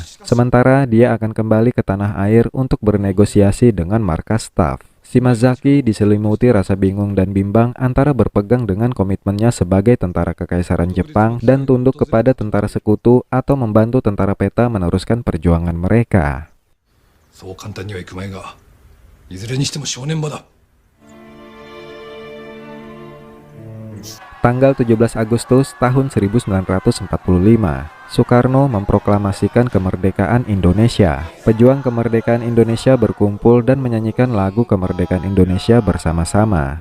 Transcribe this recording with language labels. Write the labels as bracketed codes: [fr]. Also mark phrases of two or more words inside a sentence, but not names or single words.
[id] Sementara dia akan kembali ke tanah air untuk bernegosiasi dengan markas staf. Shimazaki diselimuti rasa bingung dan bimbang antara berpegang dengan komitmennya sebagai tentara kekaisaran Jepang dan tunduk kepada tentara sekutu atau membantu tentara PETA meneruskan perjuangan mereka. [ja] そう簡単にはいくまいが、いずれにしても正念場だ。 [id] Tanggal 17 Agustus tahun 1945, Soekarno memproklamasikan kemerdekaan Indonesia. Pejuang kemerdekaan Indonesia berkumpul dan menyanyikan lagu kemerdekaan Indonesia bersama-sama.